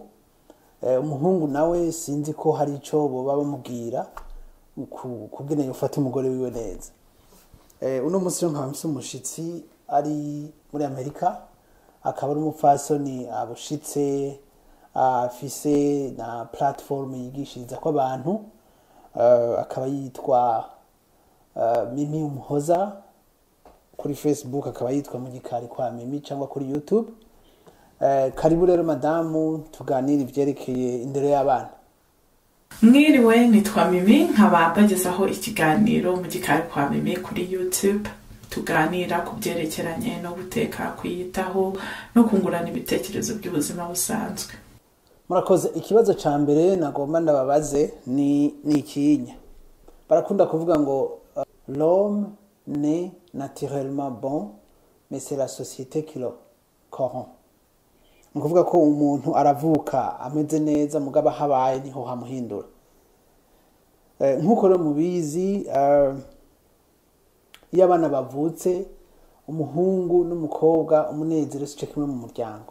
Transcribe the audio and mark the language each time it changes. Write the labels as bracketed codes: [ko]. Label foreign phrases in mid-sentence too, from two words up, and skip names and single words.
[rn] Umuhungu nawe sinzi ko hari ico boba bamubwira kugene yofata umugore wiwe neza. Uno munsi nkaba mfise umushitsi ari muri Amerika, akaba ari umupfasoni abushitse afise na platform yigishiriza ko abantu, akaba yitwa Mimi Umuhoza kuri Facebook, akaba yitwa mu gikari kwa Mimi cyangwa kuri YouTube. Karibu rero madamu tuganira ivyerekeye indero y'abana. Mwiriwe, nitwa Mimi, nkaba mbagezaho ikiganiro mu gikari kwa Mimi kuri YouTube. Tuganira ku byerekeranye no guteka, kwiyitaho no kungurana ibitekerezo by'ubuzima busanzwe. Murakoze. Ikibazo ca mbere nagomba ndababaze ni ikinya. [fr] Barakunda kuvuga ngo l'homme naît naturellement bon, mais c'est la société qui le corrompt. [rn] Nguvuga ko umuntu aravuka ameze neza mugaba habaye niho hamuhindura. Nkuko rero mubizi, iyo abana bavutse umuhungu n'umukobwa umunezero sico kimwe mu muryango.